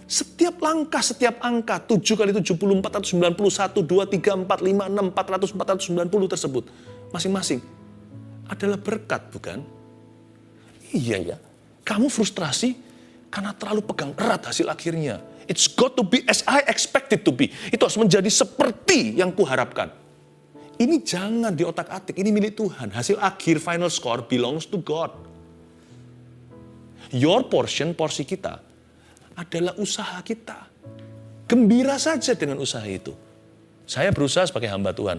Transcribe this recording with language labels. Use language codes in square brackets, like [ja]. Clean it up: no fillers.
[id] Setiap langkah, setiap angka, 7 kali 70, 491, 2, 3, 4, 5, 6, 400, 490 tersebut. Masing-masing adalah berkat, bukan? Iya ya. Kamu frustrasi karena terlalu pegang erat hasil akhirnya. [en] It's got to be as I expected to be. [id] Itu harus menjadi seperti yang kuharapkan. Ini jangan di otak-atik, ini milik Tuhan. Hasil akhir, [en] final score belongs to God. Your portion, [id] porsi kita, adalah usaha kita. Gembira saja dengan usaha itu. Saya berusaha sebagai hamba Tuhan.